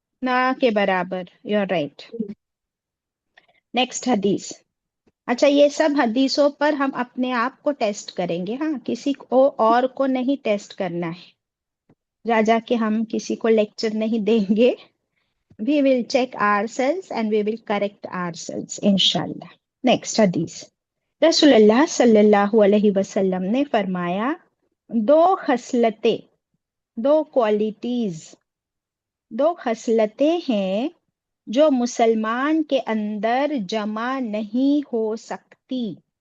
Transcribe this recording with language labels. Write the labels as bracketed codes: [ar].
[hi] ना के बराबर। [en] You are right. [hi] नेक्स्ट हदीस। अच्छा, ये सब हदीसों पर हम अपने आप को टेस्ट करेंगे, हाँ, किसी को और को नहीं टेस्ट करना है। जा जा के हम किसी को लेक्चर नहीं देंगे। [en] We will check ourselves and we will correct ourselves, इंशाल्लाह। [hi] नेक्स्ट हदीस। रसूलुल्लाह सल्लल्लाहु अलैहि वसल्लम ने फरमाया, दो खसलतें, दो क्वालिटीज, दो खसलतें हैं जो मुसलमान के अंदर जमा नहीं हो सकती।